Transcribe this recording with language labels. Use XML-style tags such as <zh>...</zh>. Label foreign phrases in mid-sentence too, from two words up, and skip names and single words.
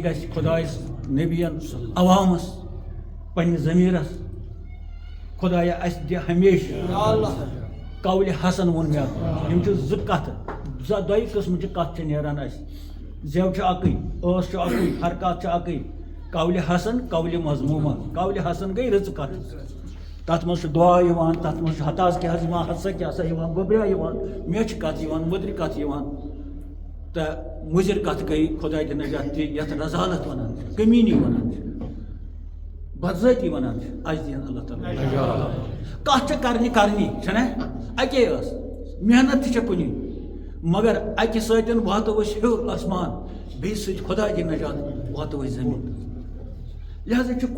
<ks>گژھِ خۄدایس نبین عوامس پننہِ ضمیٖرس خۄدایا اسہِ دِ ہمیشہِ قولِ حسن ووٚن مےٚ یِم چھِ زٕ کتھٕ دۄیہِ قٕسمٕچہِ کتھ چھِ نیران اسہِ زٮ۪و چھِ اکٕے ٲس چھِ اکٕے حرکات چھِ اکٕے قولِ حسن قولِ مضموٗمہ قولِ حسن گٔے رٕژٕ کتھ تتھ منٛز چھُ دعا یِوان تتھ منٛز چھُ ہتاز کیٛاہ حظ یِوان ہسا کیٛاہ سا یِوان گوٚبریا یِوان میچھِ کتھ یِوان مٔدرِ کتھ یِوان تہٕ مُضِر کتھ گٔے خۄداے دِ نجات تہِ یتھ رضالت ونان چھِ کٔمیٖنی ونان چھِ بدذٲتی ونان چھِ اَسہِ دِیِن اللہ تعالیٰ کتھ چھِ کرنی چھَنا اکے ٲس محنت تہِ چھےٚ کُنی مگر اکہِ سۭتۍ واتو أسۍ ہیوٚر آسمان بیٚیہِ سۭتۍ خۄداے دِ نجات واتو أسۍ زٔمیٖن لہذا چھِ</ks>